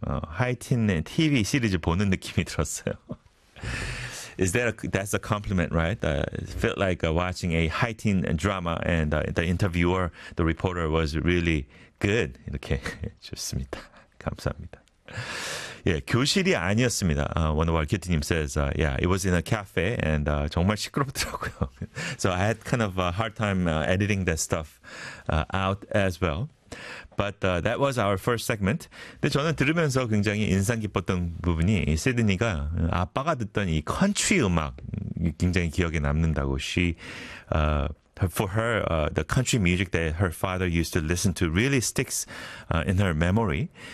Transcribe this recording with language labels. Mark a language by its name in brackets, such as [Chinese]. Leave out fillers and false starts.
[Korean] 하여튼 TV 시리즈 보는 느낌이 들었어요. [English] Is that that's a compliment, right? Felt like watching a high-teen drama, and the interviewer, the reporter was really good. [Korean] 이렇게 좋습니다. 감사합니다. 예, 교실이 아니었습니다. [English] One of our kids name says, yeah, it was in a cafe, and [Korean] 정말 시끄럽더라고요. [English] So I had kind of a hard time editing that stuff out as well. But that was our first segment. [Korean] 근데 저는 들으면서 굉장히 인상 깊었던 부분이 시드니가 아빠가 듣던 이 컨트리 음악 굉장히 기억에 남는다고. [English] She, for her, the country music that her father used to listen to really sticks in her memory.